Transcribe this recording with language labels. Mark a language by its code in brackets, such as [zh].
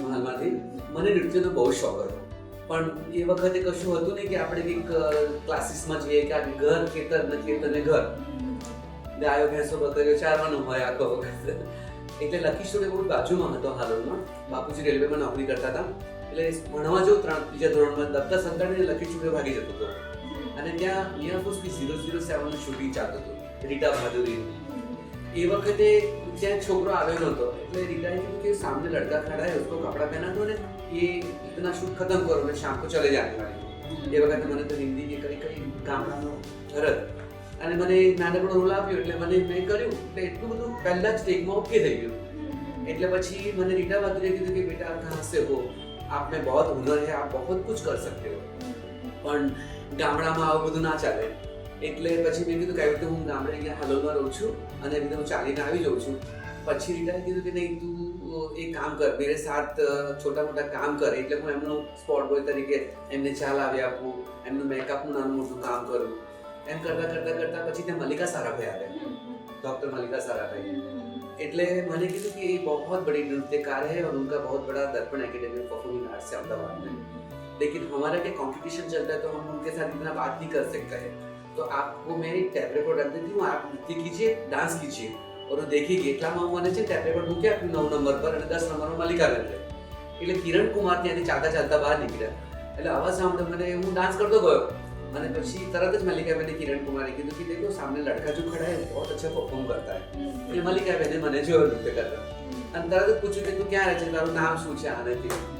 [gu] પંચમહાલમાંથી મને નૃત્યનો બહુ શોખ હતો, પણ એ વખતે કશું હતું નહીં કે આપણે કંઈક ક્લાસીસમાં જઈએ કે આ ઘર ખેતર ને ખેતર ને ઘર, ગાયો ભેંસો બકરીઓ ચારવાનું હોય આખો વખત. એટલે લકી સ્ટુડિયો બહુ બાજુમાં હતો હાલોલમાં. બાપુજી રેલવેમાં નોકરી કરતા હતા, એટલે ભણવા જો ત્રીજા ધોરણમાં દફતર સંતાડીને લકી સ્ટુડિયો ભાગી જતો હતો અને ત્યાં એરફોર્સની 007નું શૂટિંગ ચાલતું હતું, રીટા બહાદુરી. એ વખતે ત્યાં છોકરો આવ્યો નહોતો, એટલે રીટાએ કીધું કે [hi] સાमने लड़का खड़ा है, उसको कपड़ा पहना दो ने ये इतना शूट खत्म करो ने शाम को चले जाने वाली. [gu] એ વખતે મને તો હિન્દી કે કઈ ગામડાનો ભરત અને મને નાનકડો રોલ આપ્યો એટલે મેં કર્યું. એટલે એટલું બધું પહેલા જ ટેકમાં ઓકે થઈ ગયું. એટલે પછી મને રીટા બહાદુરીએ કીધું કે બેટા [hi] आप कहाँ से हो, आप में बहुत हुनर है, आप बहुत कुछ कर सकते हो. [gu] પણ ગામડામાં આવું બધું ના ચાલે. એટલે પછી મેં કીધું કે આવી રીતે હું ગામડે અહીંયા હાલોલમાં રહું છું અને એવી રીતે હું ચાલીને આવી જાઉં છું. પછી રીટાએ કીધું કે નહીં, તું એક કામ કર, [hi] મેરે સાથ છોટા મોટા કામ કર. [gu] એટલે હું એમનો સ્પોટ બોય તરીકે એમને ચા લાવી આપું, એમનું મેકઅપનું નાનું મોટું કામ કરું. એમ કરતા પછી ત્યાં મલ્લિકા સારાભાઈ આવ્યા, डॉक्टर मल्लिका साराभाई. એટલે મને કીધું [hi] कि बहुत बड़ी नृत्यकार है और उनका बहुत बड़ा दर्पण एकेडमी परफॉर्मिंग आर्ट्स है अहमदाबाद में, लेकिन हमारा क्या कंपटीशन चलता है तो हम उनके साथ इतना बात नहीं कर सकते हैं, तो आपको मैं एक टेप रिकॉर्ड रख देती हूँ, आप नृत्य कीजिए, डांस कीजिए और वो देखिए. [gu] એટલામાં મને છે ટેપ રેકોર્ડ મૂકી આપ્યું 9 નંબર પર અને 10 નંબરમાં મલ્લિકા બેન રહે. એટલે કિરણ કુમાર ત્યાંથી ચાલતા બહાર નીકળ્યા. એટલે અવાજ સાંભળે મને, હું ડાન્સ કરતો ગયો અને પછી તરત જ મલ્લિકા બેને કિરણ કુમારે કીધું કે [hi] देखो सामने लड़का जो खड़ा है बहुत अच्छा परफॉर्म करता है. [gu] એટલે મલ્લિકા બેને મને જોયો નૃત્ય કરતા અને તરત જ પૂછ્યું કે તું ક્યાં રહે છે, તારું નામ શું છે, આનાથી.